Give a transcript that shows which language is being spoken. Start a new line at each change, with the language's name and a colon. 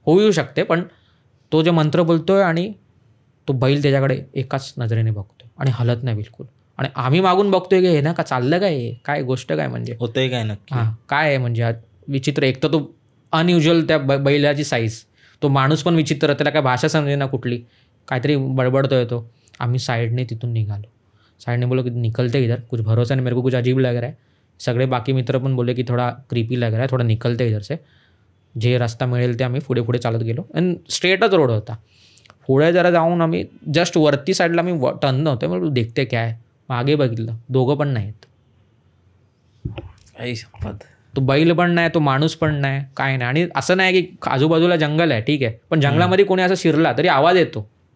Marathi: होऊ येऊ शकते, पण तो जे मंत्र बोलतोय आणि तो बैल त्याच्याकडे एकाच नजरेने बघतोय आणि हलत नाही बिलकुल. आणि आम्ही मागून बघतोय की हे ना का चाललं, काय गोष्ट काय, म्हणजे होतंय काय नक्की. हां, काय आहे म्हणजे विचित्र. एक तर तो अनयुज्युअल त्या बैलाची साईज, तो माणूस पण विचित्र, त्याला काय भाषा समजे ना कुठली, काहीतरी बडबडतोय तो. आम्ही साईडने तिथून निघालो.
Hindi: साईडने बोलो की निकलते इधर, कुछ भरोसा नहीं, मेरे को कुछ अजीब लग रहा है.
Marathi: सगळे बाकी मित्र पण बोलले की
Hindi: थोडा क्रीपी लग रहा है, थोडा निकलते इधर से.
Marathi: जे रस्ता मिळेल ते आम्ही पुढे चालत गेलो आणि स्ट्रेटच रोड होता. पुढे जरा जाऊन आम्ही जस्ट वरती साईडला आम्ही टर्न नव्हते, मग देखते काय आहे. मागे बघितलं, दोघं पण नाहीत. तो बैल पण नाही, तो माणूस पण नाही, काय नाही. आणि असं नाही की आजूबाजूला जंगल आहे, ठीक आहे, पण जंगलामध्ये कोणी असं शिरला तरी आवाज येतो.